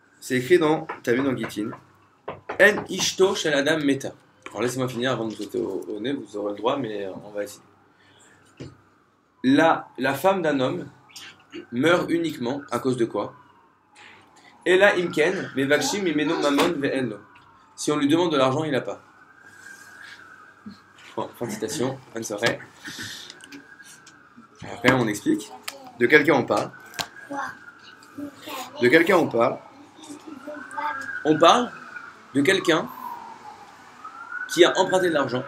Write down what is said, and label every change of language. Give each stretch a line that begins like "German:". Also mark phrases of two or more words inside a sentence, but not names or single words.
French: C'est écrit dans, t'as vu dans Gittin,
Hebrew: אין אשתו של אדם מתה.
French: Alors laissez-moi finir avant de vous sauter au nez, vous aurez le droit, mais on va essayer. La femme d'un homme meurt uniquement à cause de quoi?
Hebrew: אלא אם כן, מבקשים ממנו ממון ואין לו.
French: Si on lui demande de l'argent, il n'a pas. Bon, fin de citation, bonne soirée. Après, on explique. De quel cas on parle? De quel cas on parle? On parle de quelqu'un qui a emprunté de l'argent.